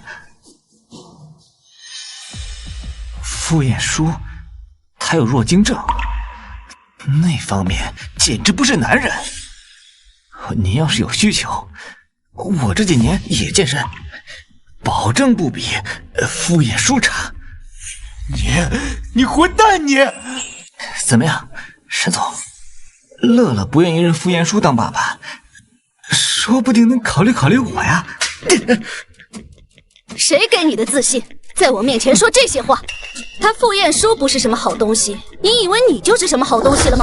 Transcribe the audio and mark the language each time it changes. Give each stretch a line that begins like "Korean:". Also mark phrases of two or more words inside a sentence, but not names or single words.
Chinese: 傅衍叔，他有弱精症，那方面簡直不是男人。您要是有需求，我這幾年也健身，保證不比傅衍叔差。你混蛋你！怎麼樣，沈總？樂樂不願意認傅衍叔當爸爸，說不定能考慮考慮我呀。誰給你的自信，在我面前說這些話？他傅衍叔不是什麼好東西，你以為你就是什麼好東西了嗎？